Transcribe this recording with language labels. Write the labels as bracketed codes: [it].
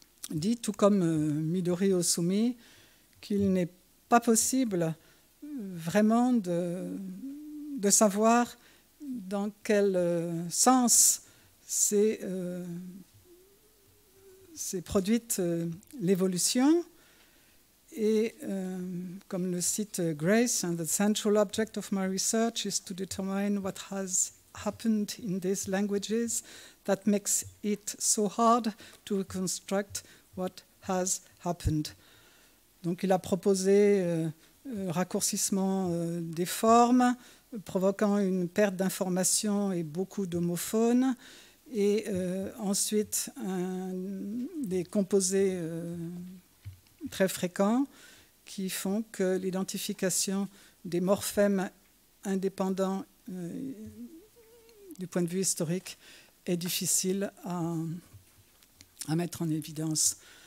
[fr] dit, tout comme Midori Osumi, qu'il n'est pas possible vraiment de savoir dans quel sens s'est produite l'évolution. Et comme le cite Grace, [en] the central object of my research is to determine what has happened in these languages that makes it so hard to reconstruct what has happened. [fr] Donc il a proposé raccourcissement des formes, provoquant une perte d'informations et beaucoup d'homophones, et ensuite des composés très fréquents qui font que l'identification des morphèmes indépendants du point de vue historique est difficile à mettre en évidence.